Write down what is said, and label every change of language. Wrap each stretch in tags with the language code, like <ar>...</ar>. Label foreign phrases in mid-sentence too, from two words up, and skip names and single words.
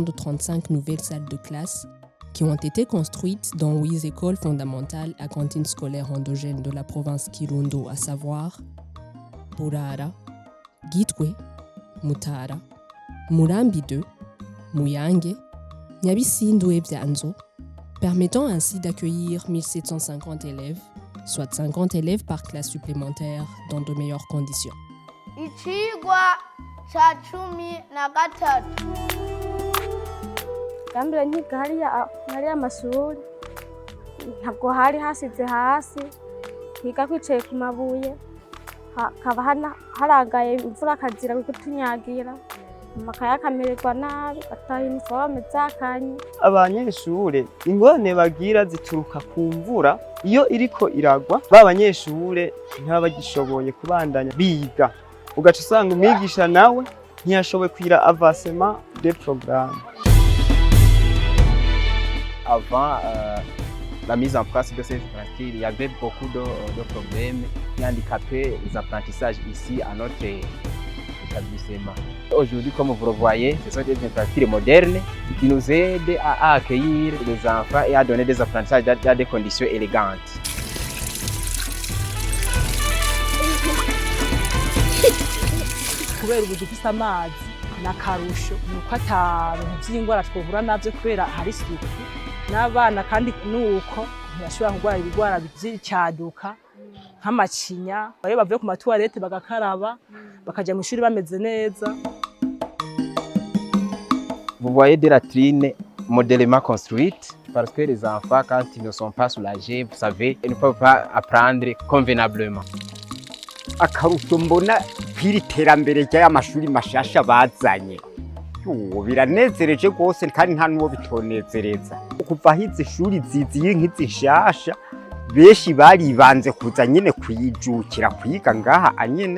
<fr>de 35 nouvelles salles de classe qui ont été construites dans 8 écoles fondamentales à cantine scolaire endogène de la province Kirundo, à savoir Burara, Gitwe, Mutara, Murambi 2, Muyange, Nyabisindu et Vyanzo, permettant ainsi d'accueillir 1750 élèves, soit 50 élèves par classe supplémentaire dans de meilleures conditions.</fr> <rn>Icigwa ca 13 Gambira nkiga hariya amashuri ntabwo hari hasize hasi twiga twicaye ku mabuye hakaba harangaye imvura akazira kutunyagira amakaye akamererwa nabi bataha iniforome zakanye. Abanyeshure ingorane bagira zituruka ku mvura iyo iriko iragwa b'abanyeshure ntibaba bagishoboye kubandanya biga ugaca usanga umwigisha nawe ntiyashoboye kwira</rn> <fr>avancement des programmes. Avant la mise en place de ces infrastructures, il y avait beaucoup de problèmes qui handicapaient les apprentissages ici à notre établissement. Aujourd'hui, comme vous le voyez, ce sont des infrastructures modernes qui nous aident à accueillir les enfants et à donner des apprentissages dans des conditions élégantes.</fr> <rn>Kubera ubu dufise amazi n'akarusho nuko ata bintu by'ingwara twovura navyo kubera hari isuku n'abana kandi nuko ntibashobora kurwara ibigwara by'icyaduka nk'amacinya bayo bavuye ku matuwarete bagakaraba bakaja mu ishuri bameze neza.</rn> <fr>Vous voyez des latrines modélement construites parce que les enfants, quand ils ne sont pas soulagés, vous savez, ils ne peuvent pas apprendre convenablement.</fr> <rn>Akarusho mbona kw'iri terambere ry'amashuri mashasha bazanye biranezereje rwose kandi nta n'uwo bitonezereza. Kuva aho izi shuri ziziye nk'izi nshasha benshi baribanze kuza nyene kuyijukira kwiga ngaha anyene.</rn>